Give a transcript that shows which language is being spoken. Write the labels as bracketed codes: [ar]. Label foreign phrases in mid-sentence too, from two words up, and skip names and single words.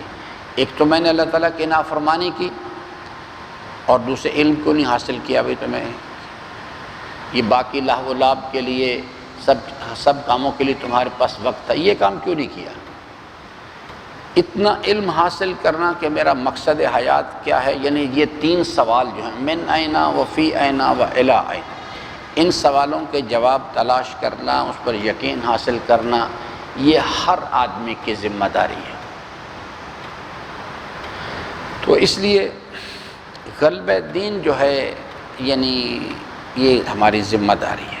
[ur] ایک تو میں نے اللہ تعالیٰ کی نافرمانی کی، اور دوسرے علم کیوں نہیں حاصل کیا بھی تمہیں؟ یہ باقی لہو و لعب کے لیے، سب کاموں کے لیے تمہارے پاس وقت تھا، یہ کام کیوں نہیں کیا؟ اتنا علم حاصل کرنا کہ میرا مقصد حیات کیا ہے، یعنی یہ تین سوال جو ہیں، [ar] من این و فی این و الی این، [ur] ان سوالوں کے جواب تلاش کرنا، اس پر یقین حاصل کرنا، یہ ہر آدمی کی ذمہ داری ہے۔ تو اس لیے غلبہ دین جو ہے، یعنی یہ ہماری ذمہ داری ہے۔